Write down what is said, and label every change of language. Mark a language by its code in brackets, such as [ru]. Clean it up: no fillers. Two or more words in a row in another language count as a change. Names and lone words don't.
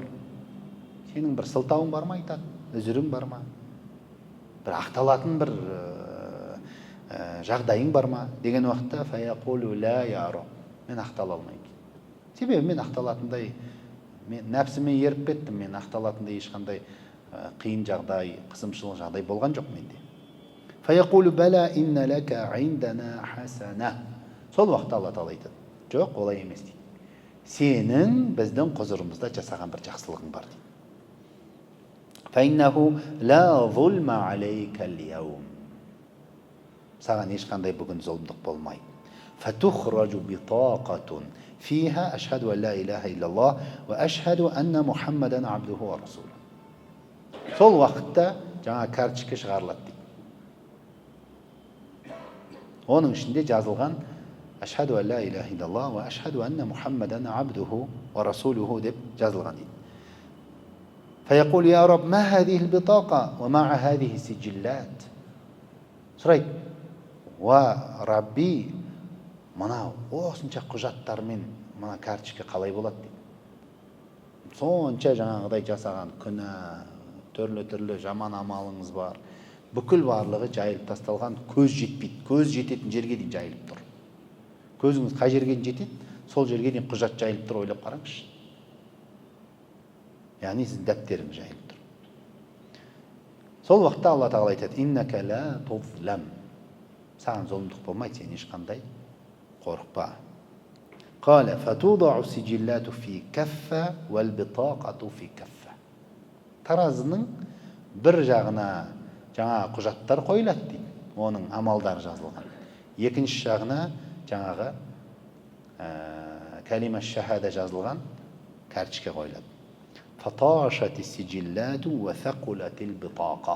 [kk] Сенің бір сылтауың бар ма, айтады, үзірің бар ма, бір ақталатын бір жағдайың бар ма деген уақытта [ar] فيقول لا يا رب, [kk] мен ақтала алмаймын. Себебі мен ақталатындай, мен нәпсіме еріп кеттім, мен ақталатындай ешқандай қиын жағдай, қысымшылық жағдай болған жоқ менде. [ar] فيقول بلى إن لك عندنا حسنة. [kk] Сол уақытта Алла тағала айтады: "Жоқ, олай емес" дейді. "Сенің біздің құзырымызда жасаған бір жақсылығың бар" дейді. [ar] فإنه لا ظلم عليك اليوم. [kk] Саған ешқандай бүгін зұлымдық болмайды. [ar] فتخرج بطاقة فيها أشهد أن لا إله إلا الله وأشهد أن محمدا عبده ورسوله. [kk] Сол уақытта жаңа карточка шығарылады дейді. Оның ішінде жазылған [ar] أشهد أن لا إله إلا الله وأشهد أن محمدا عبده ورسوله [kk] деп жазылған дейді. [ar] فيقول يا رب ما هذه البطاقة ومع هذه السجلات. [kk] Сұрайды, [ar] يا ربي, [kk] мынау осынша құжаттармен мына карточка қалай болады дейді. Сонша жаңағыдай жасаған күнә, түрлі жаман амалыңыз бар. Бүкіл барлығы жайылып тасталған, көз жетпейді. Көз жететін жерге дейін жайылып тұр. Көзіңіз қай жерге дейін жетеді, сол жерге дейін құжат жайылып тұр, ойлап қараңызшы. Яғни сіздің дәптеріңіз жайылып тұр. Сол уақытта Алла тағала айтады: [ar] «إنك لا تظلم». [kk] Саған зұлымдық болмайды, сен ешқандай қорықпа. [ar] قال فتوضع السجلات في كفة والبطاقة في كفة. [kk] Таразының бір жағына жаңа құжаттар қойылады дейді. Оның амалдары жазылған. Екінші жағына жаңағы [ar] كلمة الشهادة [kk] жазылған карточка қойылады. [ar] فطاشت السجلات وثقلت البطاقة.